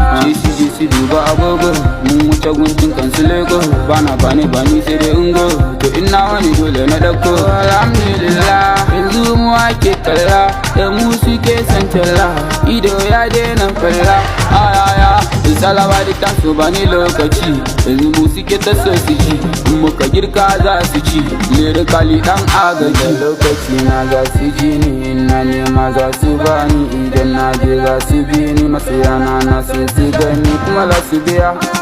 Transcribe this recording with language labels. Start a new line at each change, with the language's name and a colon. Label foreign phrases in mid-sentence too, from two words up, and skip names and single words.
Hausa: J C, J C duba agogo, mun wuce guntun kan su lego. Bana bani bani sai dai ungo, to ina wani dole na dauko. Alhamdulillah, yanzu mu ake kalla, da mu suke son talla. Ido ya daina falla, ayaya.
English: It's all about the time, so
Hausa: bani lokaci. Yanzu mu suke ta so su ji, in muka girka za su ci. Lyrically dan agaji. Lokaci na za su ji ni, ina nema za su bani. Idan na je za su bi ni, masoyana na so su gani, kuma za su biya.